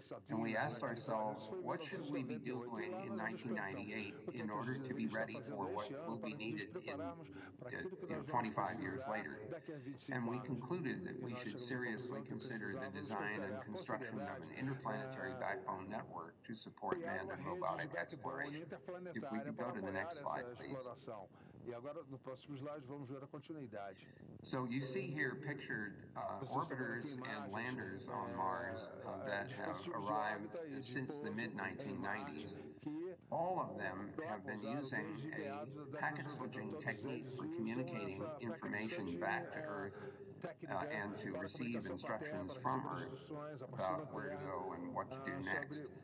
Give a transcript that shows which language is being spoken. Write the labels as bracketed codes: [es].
[en] And we asked ourselves, what should we be doing in 1998 in order to be ready for what will be needed in 25 years later? And we concluded that we should seriously consider the design and construction of an interplanetary backbone network to support manned and robotic exploration. If we could go to the next slide, please. [pt] E agora, no próximo slide, vamos ver a continuidade. [en] So you see here pictured orbiters and landers on Mars that have arrived since the mid-1990s. All of them have been using a packet switching technique for communicating information back to Earth and to receive instructions from Earth about where to go and what to do next.